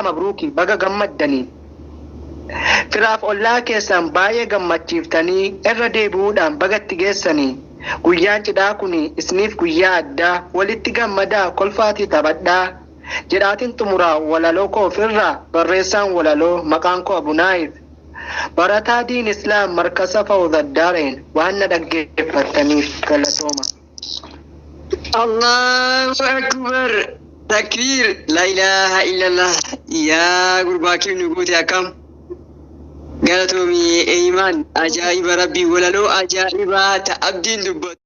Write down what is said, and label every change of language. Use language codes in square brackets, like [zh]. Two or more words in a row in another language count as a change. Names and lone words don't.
[om] mabruuki baga gammaddanii firaaf ollaa keessan baay'ee gammachiiftanii irra deebi'uudhaan bagatti geessanii guyyaan cidhaa kun isniif guyyaa addaa walitti gammadaa kolfaatii taphadhaa jedhaatiin xumuraa walaloo koo ofirraa barreessaan walaloo maqaan koo Abunaayif barataa diin islaam markasa fawzaddaareen waan na dhaggeeffattaniif galatooma. [ar] الله أكبر تكبير لا إله إلا الله [om] yaa gurbaa kee nu goote akkam galatoomii iimaan ajaa'iba rabbii walaloo ajaa'ibaa ta abdiin dubbatu